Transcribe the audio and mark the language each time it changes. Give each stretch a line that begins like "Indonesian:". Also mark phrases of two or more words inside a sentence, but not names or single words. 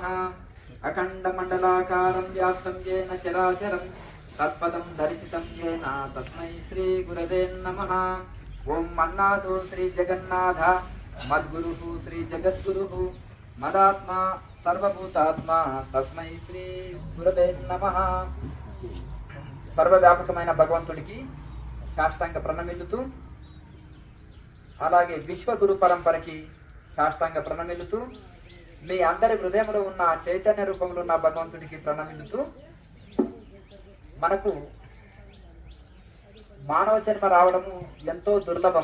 Sanskrit: अखंड मंडलाकारं व्याप्तं येन चराचरं तत्पदं दर्शितं येन तस्मै श्री गुरवे नमः. ओम मन्नाथो श्री जगन्नाथ मद्गुरुः श्री जगद्गुरुः मदात्मा सर्वभूतात्मा तस्मै श्री गुरवे नमः.
Telugu: సర్వవ్యాపకమైన భగవంతుడికి సాష్టాంగ ప్రణమిల్లుతూ, అలాగే విశ్వగురు పరంపరకి సాష్టాంగ ప్రణమిల్లుతూ, మీ అందరి హృదయంలో ఉన్న చైతన్య రూపంలో ఉన్న భగవంతుడికి ప్రణమిల్లుతూ, మనకు మానవ జన్మ రావడము ఎంతో దుర్లభం.